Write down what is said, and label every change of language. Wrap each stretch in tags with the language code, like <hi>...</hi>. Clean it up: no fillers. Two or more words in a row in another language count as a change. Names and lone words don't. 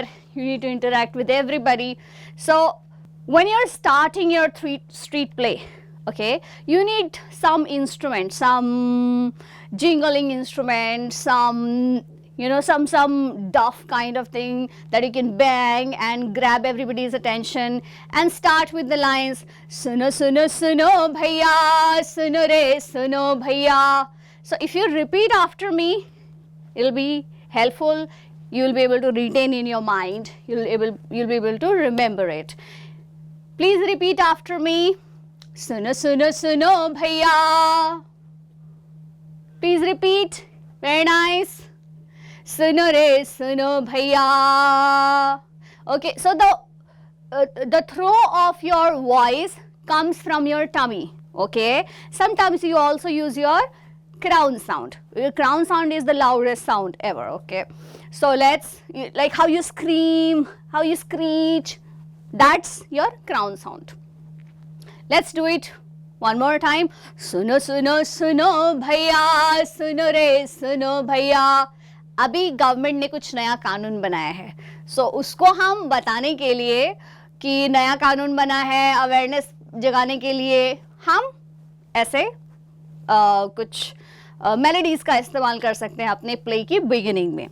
<en>You need to interact with everybody. So when you're starting your street play, okay, you need some instrument, some jingling instrument, some, you know, some duff kind of thing that you can bang and grab everybody's attention and start with the lines,</en> <hi>suno, suno, suno, bhaiya, suno re, suno, bhaiya.</hi> <en>So if you repeat after me, it'll be helpful. You'll be able to retain in your mind. You'll be able to remember it. Please repeat after me.</en> <hi>Suno, suno, suno, bhaiya.</hi> <en>Please repeat. Very nice.</en> <hi>Suno re, suno bhaiya.</hi> <en>Okay, so the throw of your voice comes from your tummy. Okay, sometimes you also use your crown sound. Your crown sound is the loudest sound ever. Okay, so let's, like how you scream, how you screech, that's your crown sound. Let's do it one more time.</en> <hi>Suno, suno, suno bhaiya, suno re, suno bhaiya. अभी गवर्नमेंट ने कुछ नया कानून बनाया है, सो उसको हम बताने के लिए कि नया कानून बना है, अवेयरनेस जगाने के लिए हम ऐसे कुछ मेलोडीज का इस्तेमाल कर सकते हैं अपने प्ले की बिगिनिंग में.</hi>